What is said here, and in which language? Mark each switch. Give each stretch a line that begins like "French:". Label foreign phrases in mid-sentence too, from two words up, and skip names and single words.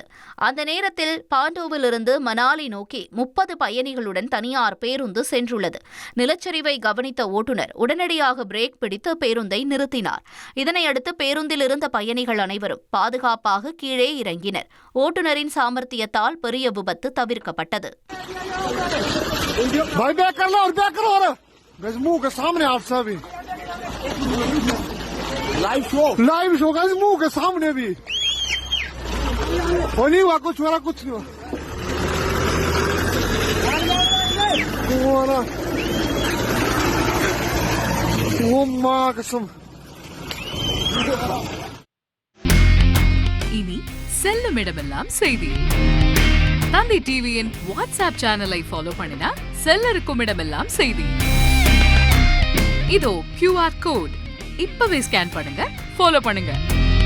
Tamil: அந்த நேரத்தில் பாண்டோவிலிருந்து மனாலி நோக்கி 30 பயணிகளுடன் தனியார் பேருந்து சென்றுள்ளது. நிலச்சரிவை கவனித்த ஓட்டுநர் உடனடியாக பிரேக் பிடித்து பேருந்தை நிறுத்தினார். இதனையடுத்து பேருந்தில் இருந்த பயணிகள் அனைவரும் பாதுகாப்பாக கீழே இறங்கினர். ஓட்டுநரின் சாமர்த்தியத்தால் பெரிய விபத்து தவிர்க்கப்பட்டது.
English: live show
Hindi: का मुंह के सामने भी वो नहीं हुआ कुछ मेरा कुछ नहीं हुआ वो माँ कसम.
Tamil: இனி செல்லும் இடமெல்லாம் செய்தி. தந்தி டிவியின் வாட்ஸ்அப் சேனலை ஃபாலோ பண்ணினா செல்ல இருக்கும் இடமெல்லாம் செய்தி. இதோ
English: QR code
Tamil: இப்பவே ஸ்கேன் பண்ணுங்க, ஃபாலோ பண்ணுங்க.